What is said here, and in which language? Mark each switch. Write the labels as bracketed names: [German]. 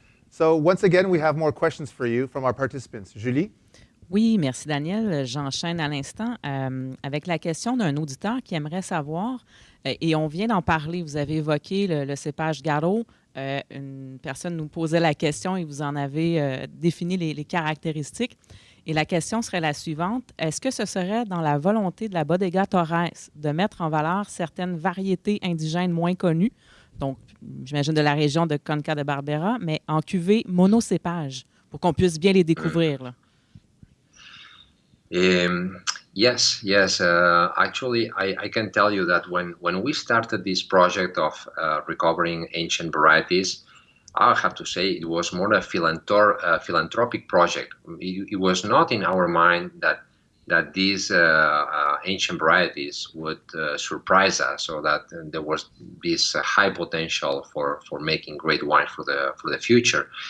[English] So once again, we have more questions for you from our participants. Julie? [French] Oui, merci Daniel. J'enchaîne à l'instant avec la question d'un auditeur qui aimerait savoir, et on vient d'en parler, vous avez évoqué le cépage Garo. Une personne nous posait la question et vous en avez défini les caractéristiques. Et la question serait la suivante. Est-ce que ce serait dans la volonté de la bodega Torres de mettre en valeur certaines variétés indigènes moins connues, donc j'imagine de la région de Conca de Barbera, mais en cuvée monocépage, pour qu'on puisse bien les découvrir, là? [English] Yes. Actually, I can tell you that when we started this project of recovering ancient varieties, I have to say it was more a philanthropic project. It was not in our mind that these ancient varieties would surprise us, or that there was this high potential for making great wine for the future.